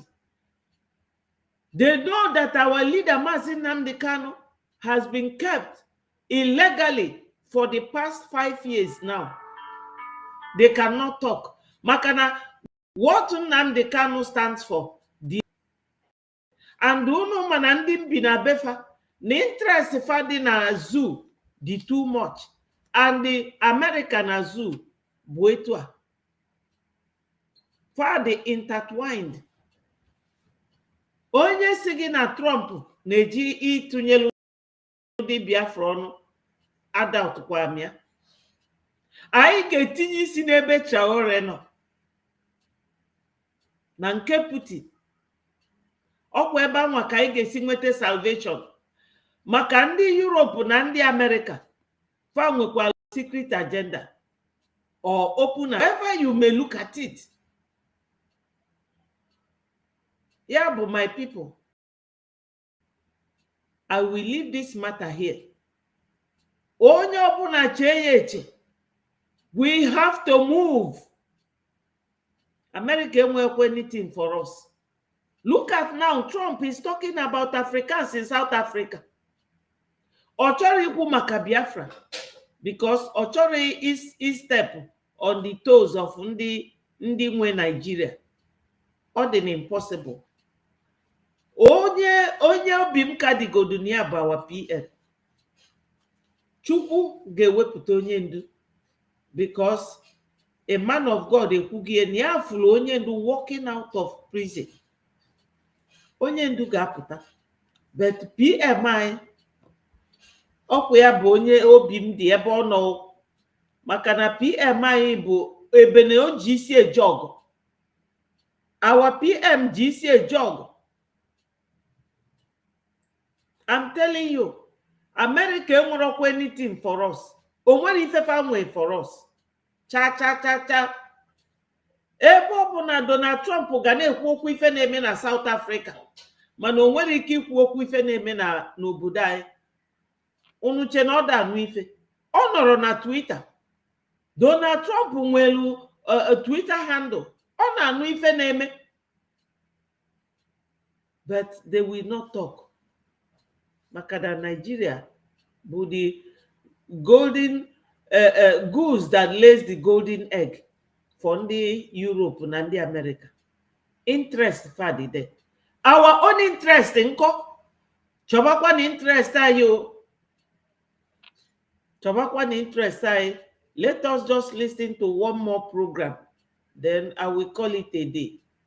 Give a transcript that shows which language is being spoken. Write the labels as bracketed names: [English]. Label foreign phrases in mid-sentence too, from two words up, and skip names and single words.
[English] They know that our leader, Mazi Nnamdi Kanu, has been kept illegally for the past 5 years now. They cannot talk. [Igbo] Makana, [English] what Nnamdi Kanu stands for, [Igbo] and unu mana ndị bi na befa na interest fa dị na zoo dị [English] too much, and the American [Igbo] zoo bụ etu a fa dị intertwined. Onye si gị na Trump na-eji ịtụnyelu ndị Biafra ọnụ, adaụtụkwa m ya. Anyị ga-etinye isi n'ebe Traore nọ na nke Putin. Ọkwa ebe anwa ka anyị ga-esi nweta salvation. Maka ndị Europe na ndị America, fa nwekwara [English] secret agenda or open, however you may look at it. Yeah, but my people, I will leave this matter here. [Igbo] Onye ọbụla chee ya eche, [English] we have to move. [Igbo] America enwekwa [English] anything for us. Look at now, Trump is talking about Africans in South Africa. [Igbo] Ọ chọrọ ikwu maka Biafra because ọ chọrọ [English] is step on the toes of [Igbo] ndị nwe Nigeria. Ọ dị impossible. Onye obi m ka dịgodu na ya bụ [English] our PM. [Igbo] Chukwu ga-ewepụta onye ndu [English] because a man of God [Igbo] ekwughị na ya fụrụ onye ndu [English] walking out of prison. [Igbo] Onye ndu ga-apụta, but PM anyị ọkwa ya bụ onye obi m dị ebe ọ nọ, maka na PM anyị bụ ebe na o ji isi eje ọgụ. [English] Our PM [Igbo] ji isi eje ọgụ. [English] I'm telling you, America enwerọkwa anything for us. [Igbo] O nwere ifefe nwee [English] for us. [Igbo] Cha. Ebe ọ bụ na Donald Trump ga na-ekwu okwu ife na-eme na South Africa, mana o nwere ike ikwu okwu ife na-eme n'obodo anyị. Unu che na ọ da anụ ife. Ọ nọrọ na Twitter. Donald Trump nwelu Twitter handle. Ọ na-anụ ife na-eme. [English] But they will not talk. Maka na Nigeria bụ the golden goose that lays the golden egg for [Igbo] ndị Europe na ndị America. [English] Interest fadị there. Our own interest nkọ. [Igbo] Chọbakwa na interest anyị o. Chọbakwa na interest anyị. [English] Let us just listen to one more program. Then I will call it a day.